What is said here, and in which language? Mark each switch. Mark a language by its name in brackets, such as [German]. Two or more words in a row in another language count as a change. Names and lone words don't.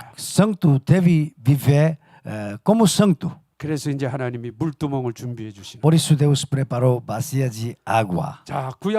[Portuguese] Santo deve viver como santo. [Korean] 그래서 이제 하나님이 물두멍을 준비해 주시는. [Portuguese] Por isso Deus preparou bacia de água. [Korean] 자, 구약